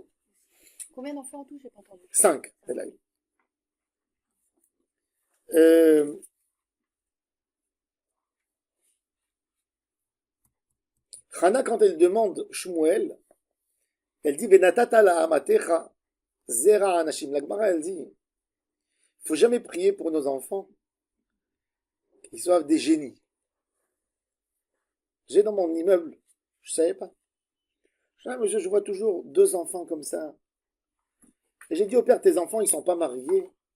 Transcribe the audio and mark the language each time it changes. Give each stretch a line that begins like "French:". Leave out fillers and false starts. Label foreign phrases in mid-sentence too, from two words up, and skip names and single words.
French: Combien d'enfants en tout? J'ai pas entendu. 5. Elle a eu. Hana, quand elle demande Shmuel, elle dit
Hebrew: ונתתה לאמתך זרע אנשים.
French: La Gemara, elle dit il ne faut jamais prier pour nos enfants qu'ils soient des génies. J'ai dans mon immeuble, je ne savais pas. Je vois toujours 2 enfants comme ça. Et j'ai dit au père, tes enfants, ils ne sont pas mariés.